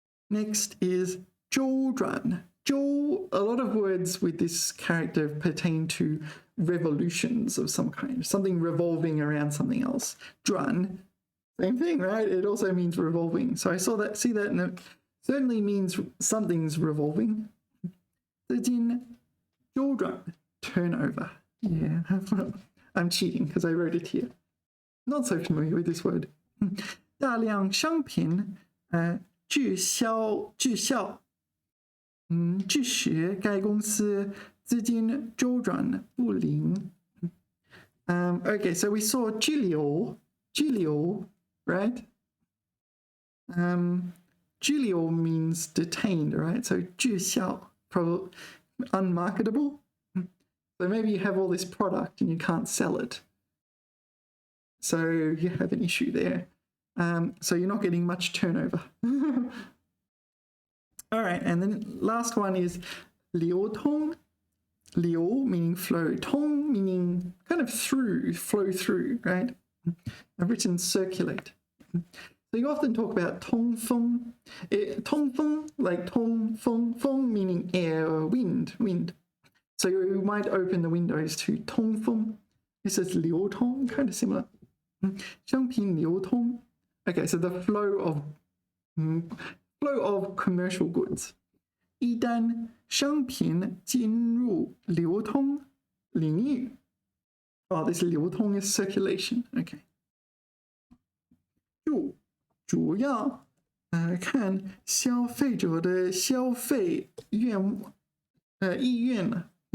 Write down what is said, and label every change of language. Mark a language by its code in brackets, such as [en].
[en] Next is 周转 a lot of words with this character pertain to revolutions of some kind, something revolving around something else. 转 Same thing, right? It also means revolving. So I see that and it certainly means something's revolving. 资金周转 turnover. Yeah, I'm cheating because I wrote it here. Not so familiar with this word. [zh] 大量商品滞销致使该公司资金周转不灵 [en] Okay, so we saw 滞留 right? 滞留 means detained, right? So 滞销 probably unmarketable. So maybe you have all this product and you can't sell it. So you have an issue there. So you're not getting much turnover. All right, and then last one is 流通. 流 meaning flow, 通 meaning kind of flow through, right? I've written circulate. So So you often talk about 通风. 通风, like 通风, 风 meaning air or wind. So you might open the windows to 通风.This is 流通, kind of similar. [zh] 商品流通. [en] Okay, so the flow of commercial goods. [zh] 一旦商品进入流通领域. [en] Oh, this 流通 is circulation. Okay. [zh] 主要看消费者的消费意愿了。